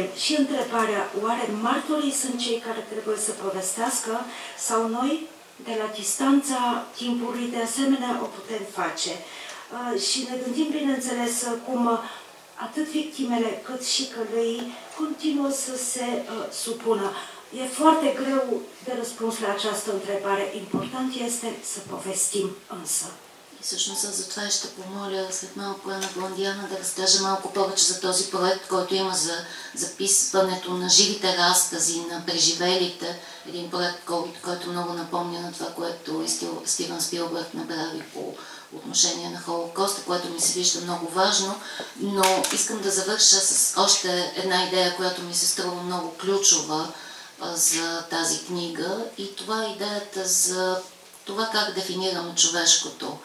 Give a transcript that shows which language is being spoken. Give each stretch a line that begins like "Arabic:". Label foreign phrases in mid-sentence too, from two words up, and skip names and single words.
Romanian: Și întrebarea, oare martorii sunt cei care trebuie să povestească sau noi, de la distanța timpului, de asemenea, o putem face? Și ne gândim, bineînțeles, cum atât victimele cât și călăii continuă să se supună. E foarte greu de răspuns la această întrebare. Important este să povestim însă.
Bulgarian: И всъщност за това ще помоля след малко Ана Бландиана да разкаже малко повече за този проект, който има за записването на живите разкази на преживелите. Един проект, който много напомня на това, което Стивън Спилбърг направи по отношение на Холокоста, което ми се вижда много важно, но искам да завърша с още една идея, която ми се струва много ключова за тази книга, и това е идеята за това как дефинираме човешкото.